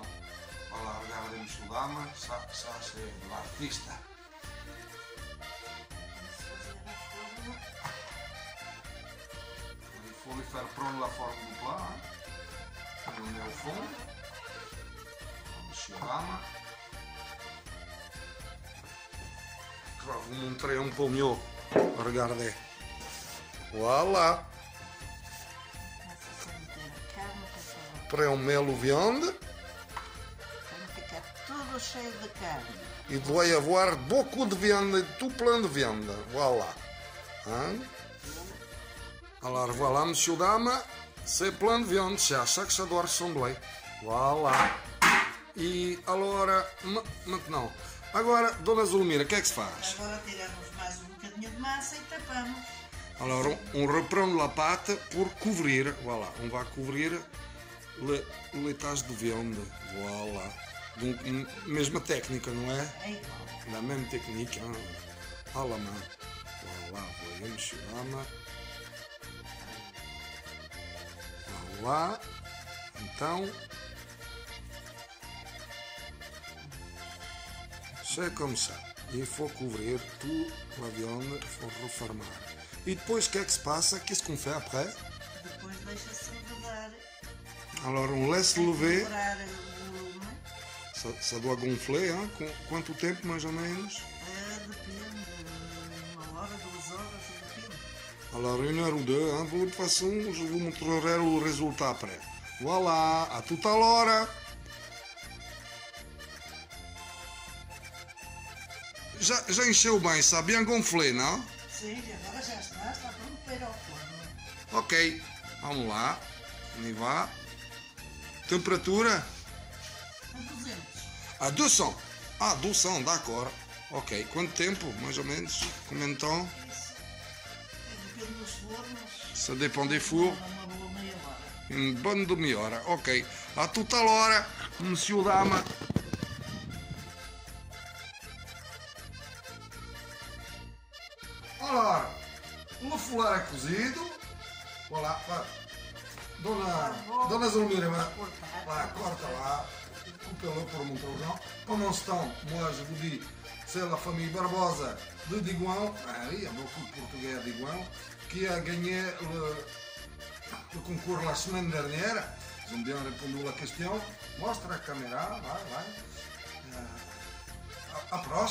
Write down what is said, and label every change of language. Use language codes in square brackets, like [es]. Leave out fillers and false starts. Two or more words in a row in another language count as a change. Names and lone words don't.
[fr] Voilà, regardez monsieur dame, ça c'est de l'artiste. Il faut lui faire prendre la forme du plat, hein. On met au fond. Monsieur dame. Je vais vous montrer un peu mieux. Regardez. Voilà. Après on met le viande. [pt] Fica tudo cheio de carne. [fr] Il doit y avoir beaucoup de viande, tout plein de viande. Voilà. Hein? Alors voilà, monsieur, dame, c'est plein de viande, c'est à ça que ça doit ressembler. Voilà. [pt] E agora, maintenant, agora, dona Zulmira, o que é que se faz? Agora tiramos mais um bocadinho de massa e tapamos. [fr] Alors, on reprend la pâte pour couvrir, voilà, on va couvrir les taches de viande, voilà. Donc, [pt] mesma técnica, não é? É igual. [fr] La même technique, hein, à la main. Voilà, voyez, monsieur, dame. Voilà, então, c'est comme ça. Il faut couvrir toute la viande, il faut refermar. [pt] E depois, o que é que se passa? [fr] Qu'est-ce qu'on fait après? [pt] Depois deixa-se levedar. [fr] Alors, on laisse lever. [pt] Dobrar o volume. [fr] Ça doit gonfler, hein? [pt] Quanto tempo, mais ou menos? Depende, 1 hora, 2 horas, depende. [fr] Alors, 1 heure ou 2, hein? De toute façon, je vous montrerai le résultat après. Voilà, à tout à l'heure. [pt] Já encheu bem, está [fr] bien gonflé, [pt] não? Sim, agora já está pronto para ir ao forno. Ok, vamos lá. [fr] On y va. [pt] Temperatura? A 200. A 200. Ah, 200, d'accord. Ok, quanto tempo, mais ou menos? [fr] Combien de temps? [pt] Depende dos fornos. [fr] Ça dépend des fours. [pt] Uma boa meia hora. [fr] Une bonne demi-heure. Ok, à tout à l'heure, monsieur, dame. [pt] Ora, o fular é cozido. Voilà, vai. Dona Zulmira, vai, corta lá. [fr] Coupez-le pour montrer aux gens. Pendant ce temps, moi je vous dis, c'est la famille Barbosa de Digoin. Ah oui, il y a beaucoup de Portugais à Digoin, qui a gagné le concours la semaine dernière. Ils ont bien répondu à la question. [pt] Mostra a caméra, vai.